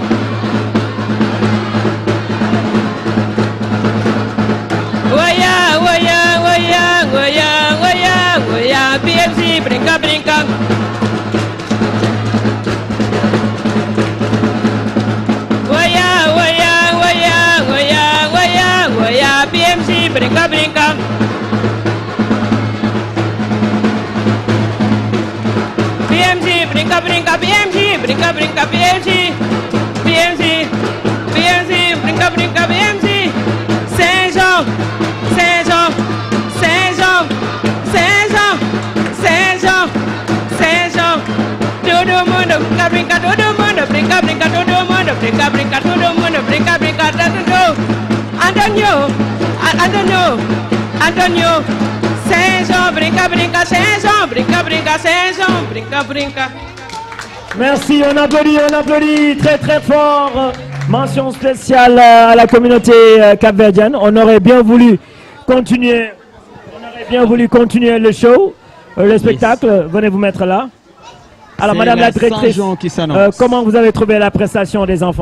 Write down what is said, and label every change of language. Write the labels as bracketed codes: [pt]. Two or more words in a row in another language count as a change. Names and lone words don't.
[pt] Goya, goya, goya, goya, goya, goya, PMC, brinca, brinca. Goya, goya, goya, goya, goya, goya, PMC, brinca, brinca. PMC, brinca, brinca, PMC, brinca, brinca, PMC, PMC, PMC, brinca, brinca, PMC. Saint-Jean, Saint-Jean, Saint-Jean, Saint-Jean, Saint-Jean, Saint-Jean. Todo mundo brinca, brinca, todo mundo brinca, brinca, todo mundo brinca, brinca, todo mundo brinca, brinca, todo. Antonio, Antonio, Antonio. Saint-Jean, brinca, brinca, Saint-Jean, brinca, brinca, Saint-Jean, brinca, brinca. [fr] Merci, on applaudit très très fort. Mention spéciale à la communauté capverdienne. On aurait bien voulu continuer le show, le spectacle. Venez vous mettre là. Alors, Madame la directrice, comment vous avez trouvé la prestation des enfants?